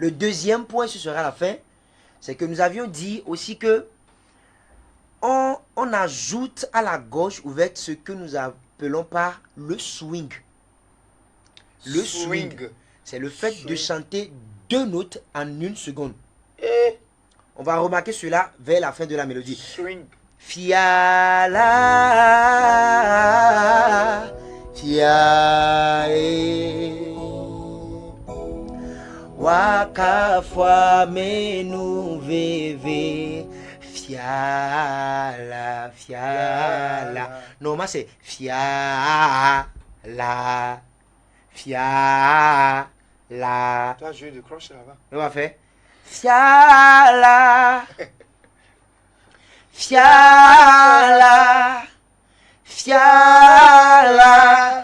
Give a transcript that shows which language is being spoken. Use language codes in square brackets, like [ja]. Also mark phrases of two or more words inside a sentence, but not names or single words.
[fr] Le deuxième point, ce sera la fin, c'est que nous avions dit aussi que on ajoute à la gorge ouverte ce que nous appelons par le swing. Le swing, c'est le fait de chanter 2 notes en 1 seconde. Et On va remarquer cela vers la fin de la mélodie. swing. Fiala, fiae, wakafwa menu veve, fiala, fiala. Normalement c'est fiala, fiala. Tu as joué de crochet là-bas. On va faire fiala. Fiala, fiala.